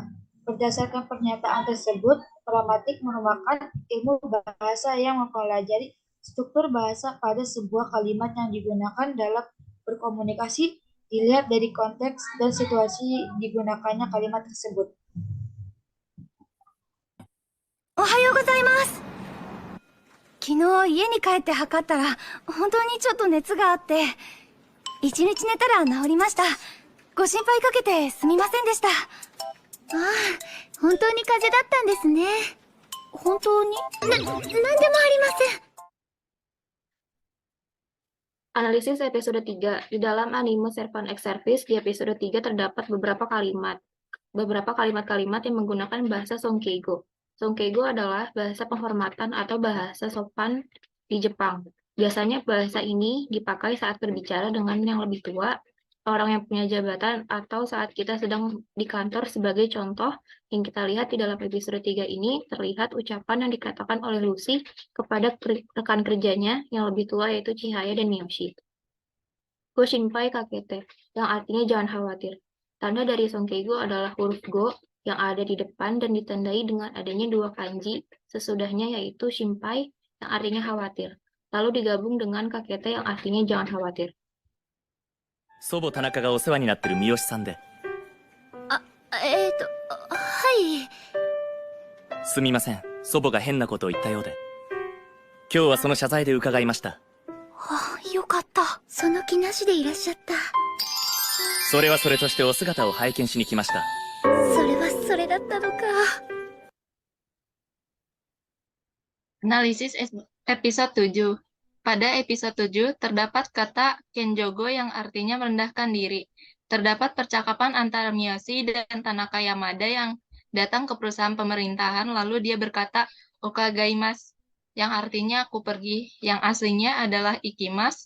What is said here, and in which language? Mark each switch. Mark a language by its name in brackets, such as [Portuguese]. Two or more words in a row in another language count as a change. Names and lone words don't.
[Indonesian] Berdasarkan pernyataan tersebut, pragmatik merupakan ilmu bahasa yang mempelajari struktur bahasa pada sebuah kalimat yang digunakan dalam berkomunikasi dilihat dari konteks dan situasi digunakannya kalimat tersebut. [Japanese] おはようございます。昨日家に帰って測ったら本当にちょっと熱があって一日寝たら治りました。ご心配かけてすみませんでした。ああ、本当に風邪だったんですね。本当に？なんでもありません。 [Indonesian] Analisis episode 3. Di dalam anime Servant X Service, di episode 3 terdapat beberapa kalimat-kalimat yang menggunakan bahasa Sonkeigo. Sonkeigo adalah bahasa penghormatan atau bahasa sopan di Jepang. Biasanya bahasa ini dipakai saat berbicara dengan yang lebih tua, orang yang punya jabatan, atau saat kita sedang di kantor. Sebagai contoh, yang kita lihat di dalam episode 3 ini, terlihat ucapan yang dikatakan oleh Lucy kepada rekan kerjanya yang lebih tua yaitu Chihaya dan Miyoshi. [Japanese] ご心配かけて, [Indonesian] yang artinya jangan khawatir. Tanda dari Sonkeigo adalah huruf Go yang ada di depan dan ditandai dengan adanya dua kanji sesudahnya yaitu shinpai yang artinya khawatir, lalu digabung dengan kakete yang artinya jangan khawatir. [Japanese] 祖母田中がお世話になってる三好さんで。はい。すみません、 祖母が変なことを言ったようで。今日はその謝罪で伺いました。あ、よかった。その気なしでいらっしゃった。それはそれとしてお姿を拝見しに来ました。それはそれだったのか。 [Indonesian] Analisis episode 7. Pada episode 7 terdapat kata Kenjogo yang artinya merendahkan diri. Terdapat percakapan antara Miyoshi dan Tanaka Yamada yang datang ke perusahaan pemerintahan lalu dia berkata Okagaimasu yang artinya aku pergi, yang aslinya adalah ikimas.